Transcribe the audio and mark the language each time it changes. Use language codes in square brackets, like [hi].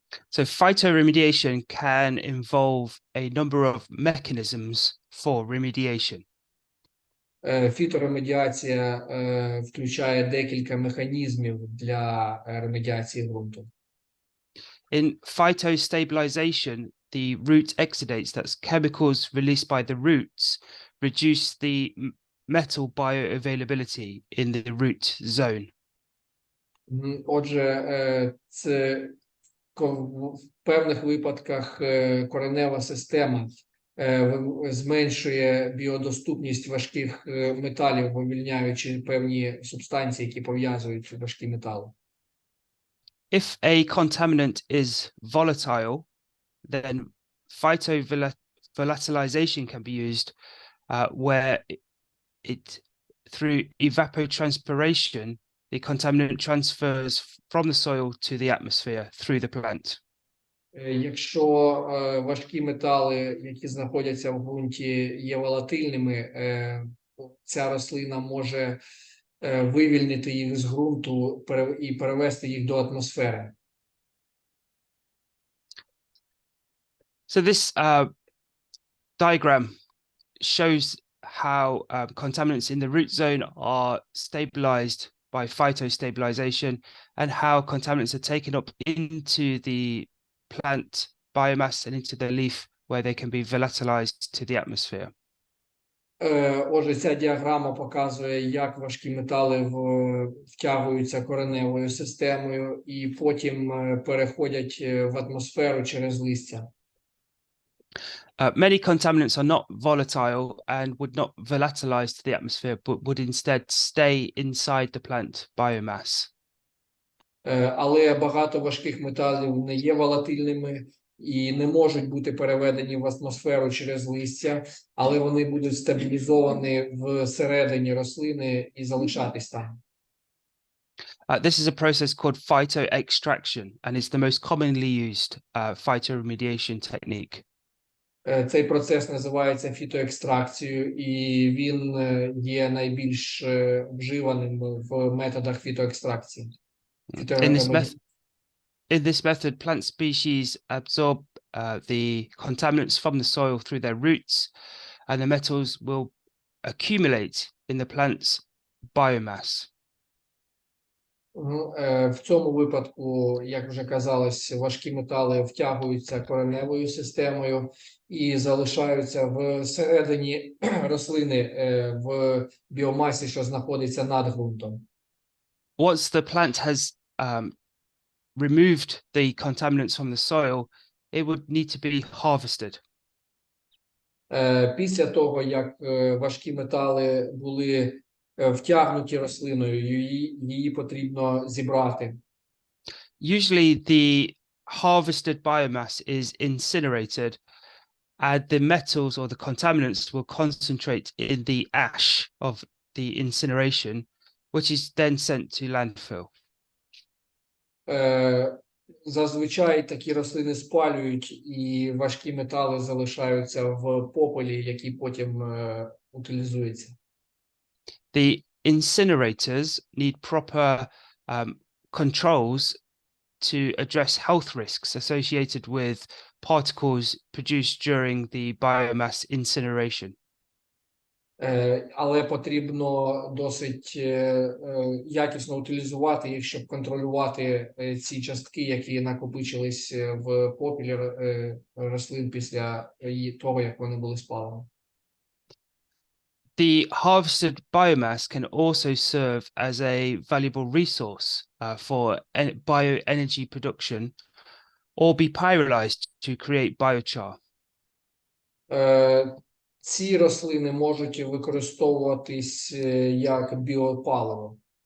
[en] So phytoremediation can involve a number of mechanisms for remediation. [uk] Фіторемедіація включає декілька механізмів для ремедіації ґрунту. [en] In phytostabilization, the root exudates, that's chemicals released by the roots, reduce the metal bioavailability in the root zone. [uk] Отже, це в певних випадках коренева система зменшує біодоступність важких металів, вивільняючи певні субстанції, які пов'язують важкі метали. [en] If a contaminant is volatile, then phytovolatilization can be used, where it through evapotranspiration, the contaminant transfers from the soil to the atmosphere through the plant. [uk] Якщо важкі метали, які знаходяться в ґрунті, є волатильними, ця рослина може вивільнити їх з ґрунту і перевести їх до атмосфери. [en] So this diagram shows how contaminants in the root zone are stabilized by phytostabilization, and how contaminants are taken up into the plant biomass and into the leaf, where they can be volatilized to the atmosphere. [uk] Отже, ця діаграма показує, як важкі метали втягуються кореневою системою і потім переходять в атмосферу через листя. [en] Many contaminants are not volatile and would not volatilize to the atmosphere, but would instead stay inside the plant biomass. [uk] Але багато важких металів не є волатильними і не можуть бути переведені в атмосферу через листя, але вони будуть стабілізовані всередині рослини і залишатись там. [en] This is a process called phytoextraction, and it's the most commonly used phytoremediation technique. [uk] Цей процес називається фітоекстракцією, і він є найбільш вживаним в методах фітоекстракції. [en] In this method, plant species absorb the contaminants from the soil through their roots, and the metals will accumulate in the plant's biomass. [uk] В цьому випадку, як вже казалось, важкі метали втягуються кореневою системою і залишаються всередині рослини в біомасі, що знаходиться над ґрунтом. [en] Once the plant has removed the contaminants from the soil, it would need to be harvested. [uk] Після того, як важкі метали були втягнуті рослиною, її потрібно зібрати. [en] Usually the harvested biomass is incinerated, and the metals or the contaminants will concentrate in the ash of the incineration, which is then sent to landfill. [uk] Зазвичай такі рослини спалюють, і важкі метали залишаються в попелі, який потім утилізується. [en] The incinerators need proper controls to address health risks associated with particles produced during the biomass incineration. [uk] Але потрібно досить якісно утилізувати їх, щоб контролювати ці частки, які накопичились в попелі рослин після того, як вони були спалені. [en] The harvested biomass can also serve as a valuable resource for bioenergy production or be pyrolyzed to create biochar. [uk] Ці рослини можуть використовуватись як біопаливо.